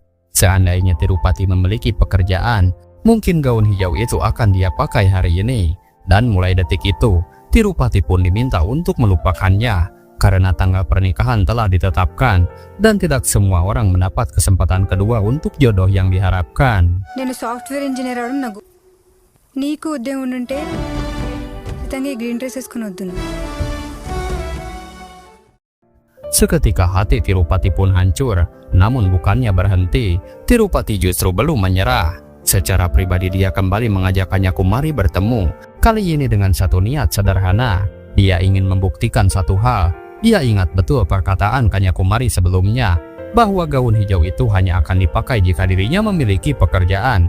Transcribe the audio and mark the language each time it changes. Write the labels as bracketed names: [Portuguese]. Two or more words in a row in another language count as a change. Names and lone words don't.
[Indonesian] Seandainya Tirupati memiliki pekerjaan, mungkin gaun hijau itu akan dia pakai hari ini. Dan mulai detik itu, Tirupati pun diminta untuk melupakannya, karena tanggal pernikahan telah ditetapkan, dan tidak semua orang mendapat kesempatan kedua untuk jodoh yang diharapkan. [Telugu] నేను [English] software engineer [Telugu] అవడం నాకు నీకు ఉద్యోగం ఉంటే ఖచ్చితంగా [English] green dress [Telugu] వేసుకుని వద్దును. [Indonesian] Seketika hati Tirupati pun hancur, namun bukannya berhenti, Tirupati justru belum menyerah. Secara pribadi dia kembali mengajak Kanyakumari bertemu, kali ini dengan satu niat sederhana. Dia ingin membuktikan satu hal. Dia ingat betul perkataan Kanyakumari sebelumnya, bahwa gaun hijau itu hanya akan dipakai jika dirinya memiliki pekerjaan.